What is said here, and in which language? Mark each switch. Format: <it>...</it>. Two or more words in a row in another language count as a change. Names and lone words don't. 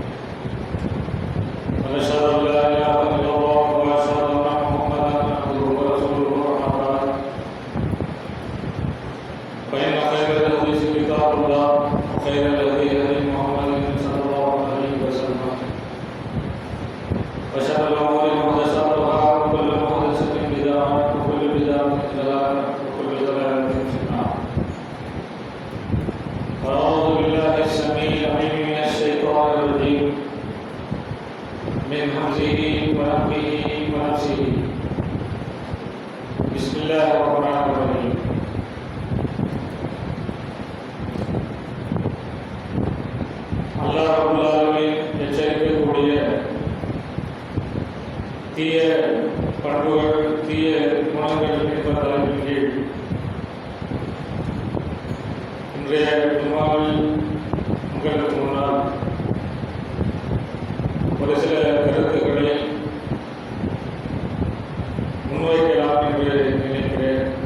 <ar>ونشهد ان لا اله الا الله واشهد ان محمدا عبده ورسوله اما بعد فان خير الحديث كتاب الله وخير الهدي هدي محمد صلى الله عليه وسلم وشر الامور محدثاتها وكل محدثه بدعه وكل بدعه ضلاله وكل ضلاله في النار. أعوذ بالله السميع العليم من الشيطان الرجيم من همزه ونفخه ونفسه. بسم الله الرحمن الرحيم. الله رب العالمين</ar> <ta>எச்சரிக்கக்கூடிய தீய பண்புகள் தீய குணங்கள் என்ற தலைப்பின் கீழ் இன்றைய ஜும்மாவில் உங்களுக்கு முன்னால் ஒரு சில கருத்துக்களை முன்வைக்கலாம் என்று நினைக்கிறேன்.</ta>